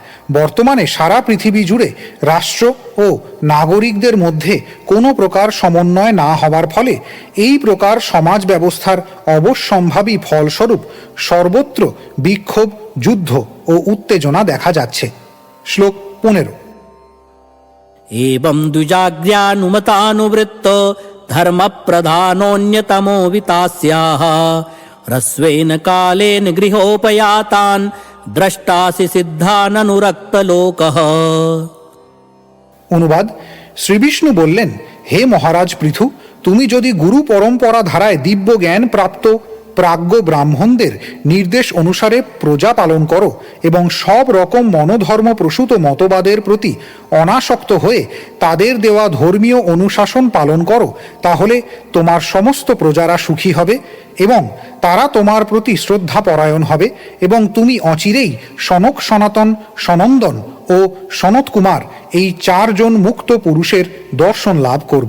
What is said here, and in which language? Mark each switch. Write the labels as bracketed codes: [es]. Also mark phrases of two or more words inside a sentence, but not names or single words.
[bn] বর্তমানে সারা পৃথিবী জুড়ে রাষ্ট্র ও নাগরিকদের মধ্যে কোনো প্রকার সমন্বয় না হওয়ার ফলে এই প্রকার সমাজ ব্যবস্থার অবশ্যম্ভাবী ফলস্বরূপ সর্বত্র বিক্ষোভ, যুদ্ধ ও উত্তেজনা দেখা যাচ্ছে। শ্লোক 15। [sa] एवं द्विजाग्र्यानुमतानुवृत्त धर्म प्रधानोऽन्यतमो वितास्याः ह्रस्वेन कालेन गृहोपयातान् द्रष्टासि सिद्धाननुरक्तलोकः। [bn] অনুবাদ: শ্রীবিষ্ণু বললেন, হে মহারাজ পৃথু, তুমি যদি গুরু পরম্পরা ধারায় দিব্য জ্ঞান প্রাপ্ত প্রাজ্ঞ ব্রাহ্মণদের নির্দেশ অনুসারে প্রজা পালন করো এবং সব রকম মনোধর্ম প্রসূত মতবাদের প্রতি অনাসক্ত হয়ে তাদের দেওয়া ধর্মীয় অনুশাসন পালন করো, তাহলে তোমার সমস্ত প্রজারা সুখী হবে এবং তারা তোমার প্রতি শ্রদ্ধাপরায়ণ হবে এবং তুমি অচিরেই সনক, সনাতন, সনন্দন ও সনত কুমার এই 4 জন মুক্ত পুরুষের দর্শন লাভ করবে।